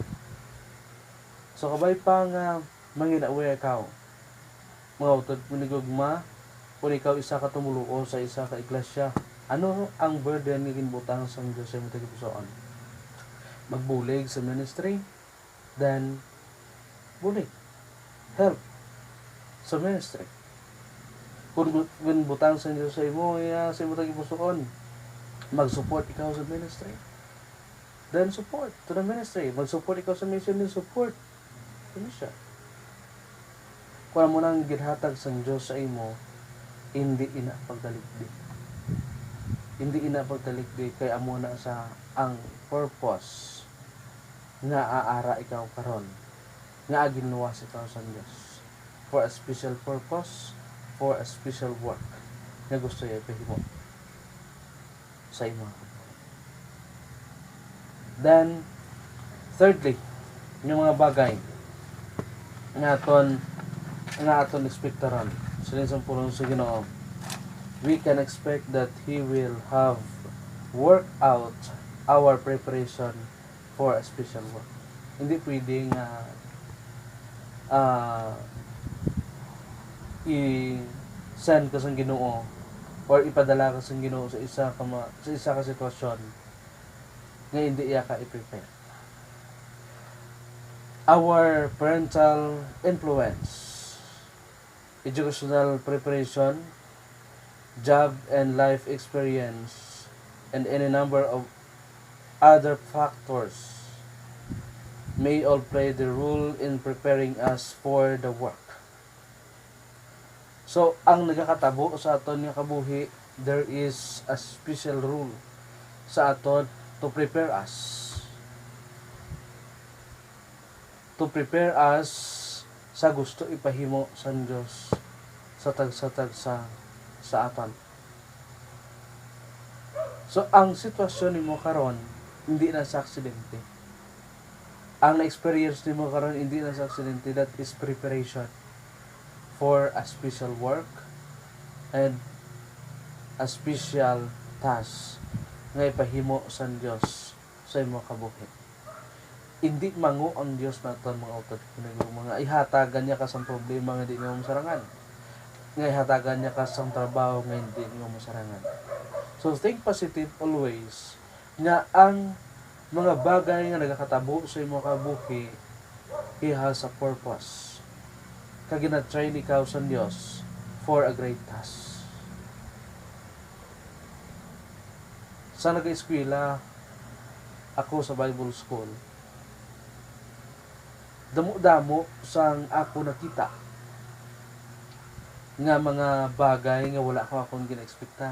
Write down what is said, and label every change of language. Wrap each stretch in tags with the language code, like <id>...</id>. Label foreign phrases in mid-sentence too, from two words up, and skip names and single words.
<hil>So kabay pa nga mangin-aware ikaw, mga utod manigugma, kung ikaw isa ka tumuluo sa isa ka iglesia, ano ang burden nga ginbutang sa Diyos sa imong tagipusoon? Magbulig sa ministry, then bulig, help sa ministry. Kung butang sa Diyos sa imo, sa imo tagipusoon, mag-support ikaw sa ministry, then</hil> <en>support to the ministry.</en> <hil>Mag-support ikaw sa mission, then support sa mission. Kung mo nang ginhatag sa Diyos sa imo, hindi ina pagdaligdig. Hindi ina pagdaligdig kay amo na sa ang purpose nga aara ikaw karon, nga ginluwas ikaw sa Diyos</hil> <en>for a special purpose, for a special work</en> <hil>na gusto niya ipahimo sa imo. Then thirdly,</hil> <tl>yung mga bagay</tl> <hil>nga aton expectaran sa linsang pulong sa Ginoo,</hil> <en>we can expect that He will have work out our preparation for a special work.</en> <hil>Hindi pwedeng i-send ka sa Ginoo or ipadala ka sa Ginoo sa isa ka sitwasyon nga hindi iya ka i-prepare.</hil> <en>Our parental influence, educational preparation, job and life experience, and any number of other factors may all play the role in preparing us for the work. So,</en> <hil>ang nagakatabo sa aton nga kabuhi,</hil> <en>there is a special rule</en> <hil>sa aton</hil> <en>to prepare us. To prepare us</en> <hil>sa gusto ipahimo sa Diyos sa tag sa aton. So, ang sitwasyon nimo karon hindi na sa aksidente. Ang na-experience nimo karon hindi na sa aksidente.</hil> <en>That is preparation for a special work and a special task</en> <hil>nga ipahimo sa Diyos sa imong kabuhi. Hindi mangu ang Diyos naton mga utod, mga ihatagan niya ka sa problema nga di mo masarangan. nga ihatagan niya ka sa trabaho nga hindi mo masarangan. So</hil> <en>think positive always</en> <hil>nga ang mga bagay nga nagakatabo sa imong kabuhi,</hil> <en>He has a purpose.</en> <hil>Kag gina-train ikaw sa Dios</hil> <en>for a great task.</en> <hil>Sa nag-eskwela ako sa Bible School, damo-damo sang ako nakita nga mga bagay nga wala ko akong gina-expectan.</hil>